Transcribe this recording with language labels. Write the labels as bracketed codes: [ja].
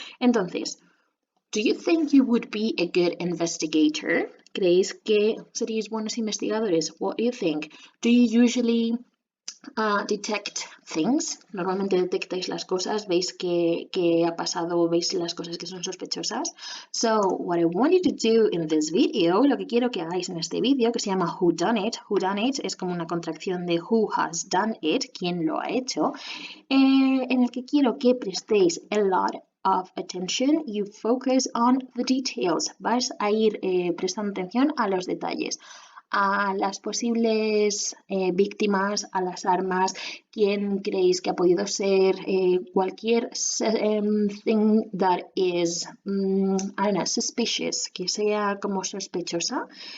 [en] Entonces, do you think you would be a good investigator? [es] ¿Creéis que seríais buenos investigadores? [en] What do you think? Do you usually detect things? [es] Normalmente detectáis las cosas, veis que ha pasado, veis las cosas que son sospechosas. [en] So, what I want you to do in this video, [es] lo que quiero que hagáis en este vídeo, que se llama Who Done It. Who Done It es como una contracción de Who Has Done It, quién lo ha hecho, en el que quiero que prestéis [en] a lot of attention. You focus on the details. [es] Vais a ir prestando atención a los detalles, a las posibles víctimas, a las armas, quién creéis que ha podido ser, cualquier [en] thing that is, I don't know, suspicious, [es] que sea como sospechosa.